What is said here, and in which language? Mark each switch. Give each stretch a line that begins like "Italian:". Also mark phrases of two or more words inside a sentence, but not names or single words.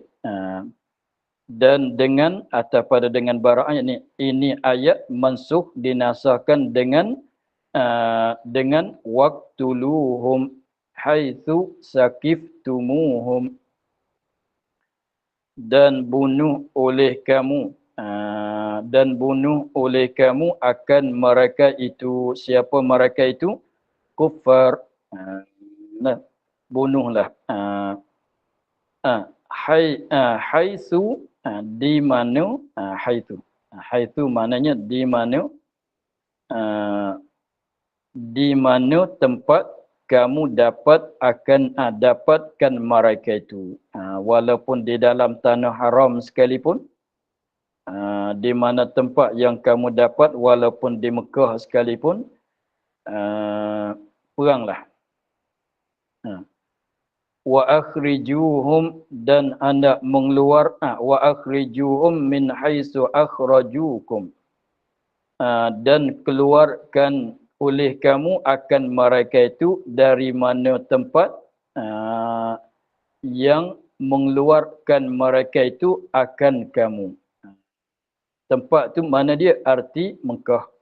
Malay: Dan dengan atau pada dengan bara'ah ini ayat mansuh dinasahkan dengan
Arabic: واقتلوهم حيث ثقفتموهم,
Malay: dan bunuh oleh kamu akan mereka itu. Siapa mereka itu? Kufar. Bunuhlah. Haitsu di mana, haitsu maknanya di mana tempat kamu dapatkan mereka itu. Walaupun di dalam tanah haram sekalipun, di mana tempat yang kamu dapat, walaupun di Mekah sekalipun, peranglah.
Arabic: وأخرجوهم,
Malay: dan anda
Arabic: وأخرجوهم من حيث أخرجوكم,
Malay: dan keluarkan oleh kamu akan mereka itu dari mana tempat yang mengeluarkan mereka itu akan kamu. Tempat tu mana dia? Arti Mekah.